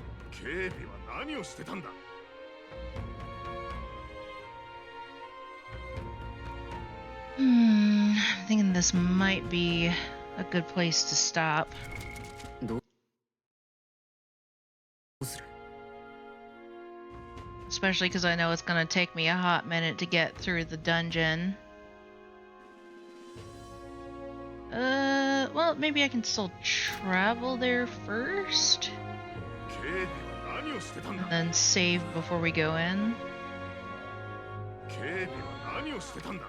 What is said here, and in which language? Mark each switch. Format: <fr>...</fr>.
<ja>警備は何をしてたんだ。</ja> <en>I'm thinking this might be a good place to stop. Especially because I know it's going to take me a hot minute to get through the dungeon. Well, maybe I can still travel there first?</en> <ja>警備は何をしてたんだ。</ja> <en>And then save before we go in?</en> <ja>警備は何をしてたんだ。</ja>